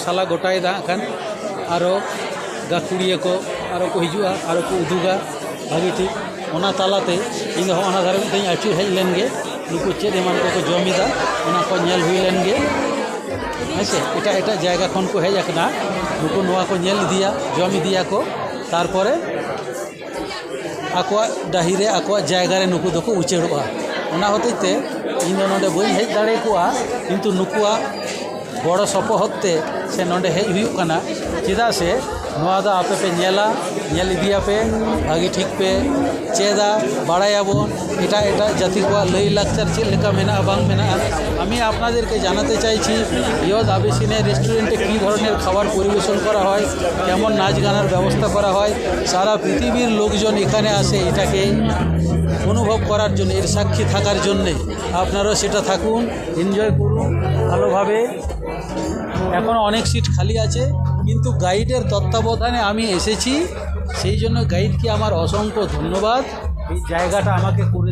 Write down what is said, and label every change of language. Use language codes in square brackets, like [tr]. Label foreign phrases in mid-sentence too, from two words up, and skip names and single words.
[sat] ᱥᱟᱞᱟ ᱜᱚᱴᱟᱭᱮᱫᱟ ᱦᱟᱸᱜ ᱠᱷᱟᱱ ᱟᱨᱚ ᱜᱟᱹᱠᱷᱩᱲᱤᱭᱟᱹ ᱠᱚ ᱟᱨᱚ ᱠᱚ ᱦᱤᱡᱩᱜᱼᱟ ᱟᱨᱚ ᱠᱚ ᱩᱫᱩᱜᱟ ᱵᱷᱟᱹᱜᱤ ᱴᱷᱤᱠ ᱚᱱᱟ ᱛᱟᱞᱟᱛᱮ ᱤᱧ ᱫᱚ ᱚᱱᱟ ᱫᱷᱟᱨᱮ ᱢᱤᱫ ᱫᱷᱟᱣ ᱤᱧ ᱟᱹᱪᱩᱨ ᱦᱮᱡ ᱞᱮᱱ ᱜᱮ ᱱᱩᱠᱩ ᱪᱮᱫ ᱮᱢᱟᱱ ᱠᱚᱠᱚ ᱡᱚᱢᱮᱫᱟ ᱚᱱᱟ ᱠᱚ ᱧᱮᱞ ᱦᱩᱭ ᱞᱮᱱ ᱜᱮ ᱦᱮᱸᱥᱮ ᱮᱴᱟᱜ ᱡᱟᱭᱜᱟ ᱠᱷᱚᱱ ᱠᱚ ᱦᱮᱡ ᱟᱠᱟᱱᱟ ᱱᱩᱠᱩ ᱱᱚᱣᱟ ko ᱧᱮᱞ ᱤᱫᱤᱭᱟ ᱡᱚᱢ ᱤᱫᱤᱭᱟᱠᱚ ᱛᱟᱨᱯᱚᱨᱮ ᱟᱠᱚᱣᱟᱜ ᱰᱟᱹᱦᱤ ᱨᱮ ᱟᱠᱚᱣᱟᱜ ᱡᱟᱭᱜᱟ ᱨᱮ ᱱᱩᱠᱩ ᱫᱚᱠᱚ ᱩᱪᱟᱹᱲᱚᱜᱼᱟ ᱚᱱᱟ ᱦᱚᱛᱮᱡ ᱛᱮ ᱤᱧ ᱫᱚ ᱱᱚᱰᱮ ᱵᱟᱹᱧ ᱦᱮᱡ ᱫᱟᱲᱮ ᱠᱚᱜᱼᱟ ᱠᱤᱱᱛᱩ ᱱᱩᱠᱩᱣᱟᱜ ᱜᱚᱲᱚ ᱥᱚᱯᱚᱦᱚᱫ ᱛᱮ ᱥᱮ ᱱᱚᱰᱮ ᱦᱮᱡ ᱦᱩᱭᱩᱜ ᱠᱟᱱᱟ ᱪᱮᱫᱟᱜ ᱥᱮ ᱱᱚᱣᱟ ᱫᱚ ᱟᱯᱮ ᱯᱮ ᱧᱮᱞᱟ ᱧᱮᱞ ᱤᱫᱤᱭᱟᱯᱮ ᱵᱷᱟᱹᱜᱤ ᱴᱷᱤᱠ ᱯᱮ ᱪᱮᱫᱟ বাড়ায়াবন এটাক জাতি কোয়া লই লাকচার চেদ লেখা মেনাগা বাং মেনাগা [bn] আমি আপনাদেরকে জানাতে চাইছি ইয়দ আবেসিনিয়া রেস্টুরেন্টে কী ধরনের খাবার পরিবেশন করা হয় কেমন নাচ গানের ব্যবস্থা করা হয় সারা পৃথিবীর লোকজন এখানে আসে এটাকে অনুভব করার জন্য এর সাক্ষী থাকার জন্যে আপনারাও সেটা থাকুন এনজয় করুন ভালোভাবে এখনও অনেক সিট খালি আছে কিন্তু গাইডের তত্ত্বাবধানে আমি এসেছি সেই জন্য গাইডকে আমার অসংখ্য ধন্যবাদ এই জায়গাটা আমাকে করে